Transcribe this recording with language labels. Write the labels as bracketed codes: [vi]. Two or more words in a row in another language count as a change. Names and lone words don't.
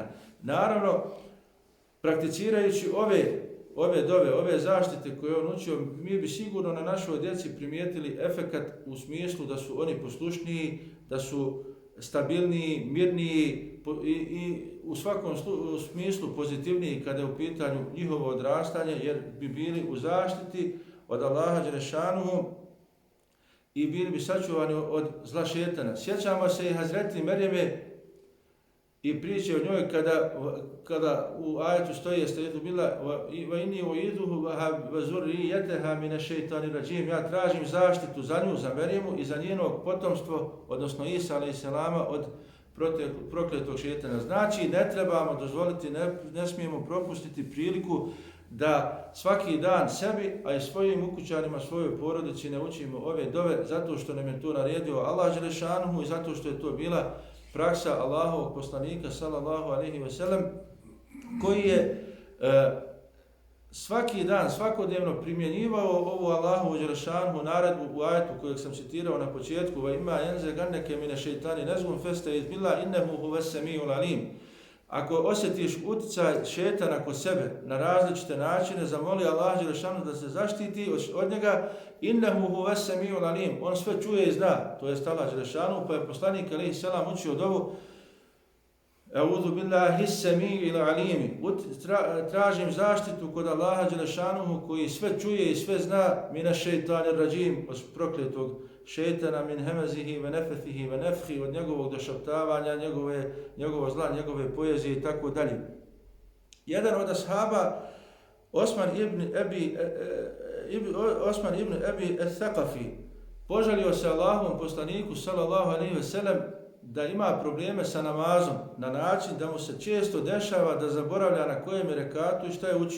[bs] Naravno, prakticirajući ove dove, ove zaštite koje on učio, mi bi sigurno na našoj djeci primijetili efekat u smislu da su oni poslušniji, da su stabilniji, mirniji i u svakom smislu pozitivniji kada je u pitanju njihovo odrastanje, jer bi bili u zaštiti od Allaha dželešanuhu i bili bi sačuvani od zla šetana. Sjećamo se i Hazreti Merijeme i priče o njoj kada u ajetu stoji jeste je to bila [ar] وإني أعيذها وذريتها من الشيطان الرجيم. [bs] Ja tražim zaštitu za nju, za Merijemu i za njenog potomstvo, odnosno Isa [ar] عليه السلام, [bs] od prokletog šejtana. Znači, ne trebamo dozvoliti, ne smijemo propustiti priliku da svaki dan sebi, a i svojim ukućanima, svojoj porodici ne učimo ove dove, zato što nam je to naredio Allah dželešanuhu i zato što je to bila praksa Allahovog poslanika [ar] صلى الله عليه وسلم, [bs] koji je svaki dan, svakodnevno primjenjivao ovu Allahovu dželešanuhu naredbu u ajetu kojeg sam citirao na početku: [ar] وإما ينزغنك من الشيطان نزغ فاستعذ بالله إنه هو السميع العليم. [bs] Ako osjetiš utjecaj šetana kod sebe na različite načine, zamoli Allah dželešanuhu da se zaštiti od njega. [ar] إنه هو السميع العليم. [bs] On sve čuje i zna, to je Allah dželešanuhu, pa je poslanik [ar] عليه السلام [bs] učio dovu [ar] أعوذ بالله السميع العليم. [bs] Tražim zaštitu kod Allaha dželešanuhu koji sve čuje i sve zna, [ar] من الشيطان الرجيم, [bs] od prokletog šeitana, [ar] من همزه ونفثه ونفخه, [bs] od njegovog došaptavanja, njegovog zla, njegove poezije i tako dalje. Jedan od ashaba, Osman ibn Abi al-Thaqafi, požalio se Allahovom poslaniku [ar] صلى الله عليه وسلم [bs] da ima probleme sa namazom na način da mu se često dešava da zaboravlja na kojem je rekatu i šta je učio.